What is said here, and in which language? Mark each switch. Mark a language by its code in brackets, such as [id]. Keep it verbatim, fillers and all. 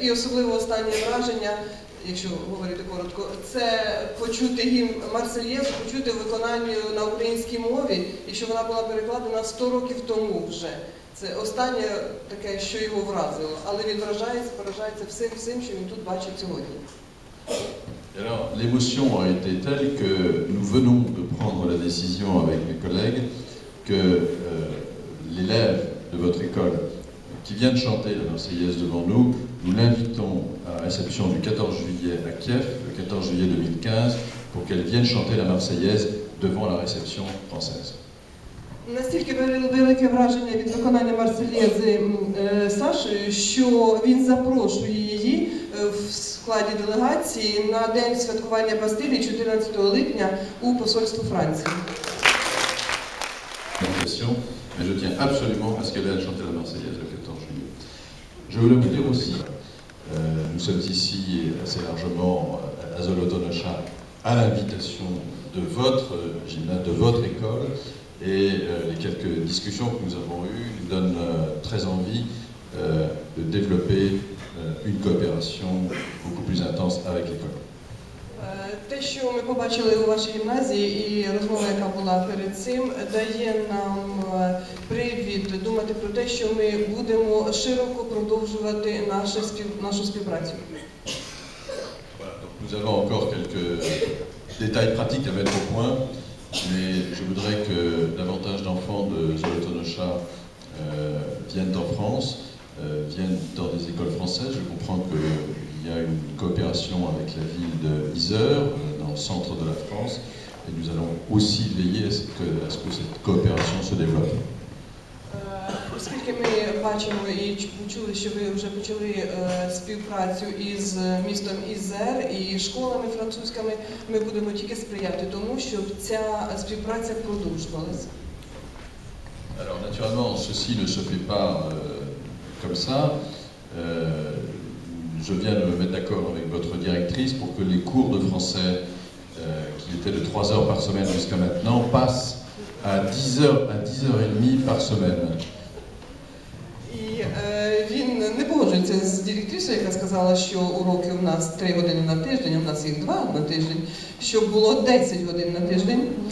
[uk] І особливо останнє враження, якщо говорити коротко, це почути гімн Марсельєзу, почути в виконанні на українській мові, і що вона була перекладена сто років тому вже. Це останнє таке, що його вразило, але він вражається, поражається всім, всім, що він тут бачить сьогодні. [fr] Et alors, l'émotion a été telle que nous venons de prendre la décision avec mes collègues que euh, l'élève de votre école qui vient de chanter la Marseillaise devant nous, nous l'invitons à la réception du quatorze juillet à Kiev, le quatorze juillet deux mille quinze, pour qu'elle vienne chanter la Marseillaise devant la réception française. [uk] Настільки вели- велике враження від виконання Марсельєзи м, е, Сашею, що він запрошує її е, в складі делегації на день святкування Бастилії чотирнадцятого липня у посольство Франції. [fr] Question, mais je tiens absolument à ce qu'elle vienne chanter la Marseillaise le quatorze juillet. Je voulais vous dire aussi, euh, nous sommes ici assez largement euh, à Zolotonosha à l'invitation de votre euh, gymnase, de votre école, et euh, les quelques discussions que nous avons eues nous donnent euh, très envie euh, de développer euh, une coopération beaucoup plus intense avec l'école. [uk] Е, Те, що ми побачили у вашій гімназії і розмова, яка була перед цим, дає нам е, привід думати про те, що ми будемо широко продовжувати наше спів- нашу співпрацю. [fr] Voilà, donc nous avons encore quelques détails pratiques à mettre au point, mais je voudrais que davantage d'enfants de Zolotonosha euh, viennent en France, euh, viennent dans des écoles françaises. Je comprends qu'il y a une coopération avec la ville de Yzeure, euh, dans le centre de la France, et nous allons aussi veiller à ce que, à ce que cette coopération se développe. [uk] Е, Оскільки ми бачимо і ч- чули, що ви вже почали е, співпрацю із містом Ізер і школами французькими, ми будемо тільки сприяти тому, щоб ця співпраця продовжувалася. [fr] Alors naturellement, ceci ne se fait pas euh, comme ça. Euh, je viens de me mettre d'accord avec votre directrice pour que les cours de français, euh, qui étaient de trois heures par semaine jusqu'à maintenant, passent à dix heures, à dix heures trente par semaine. [uk] І е, він не погоджується з директрисою, яка сказала, що уроки у нас три години на тиждень, у нас їх два на тиждень, щоб було десять годин на тиждень.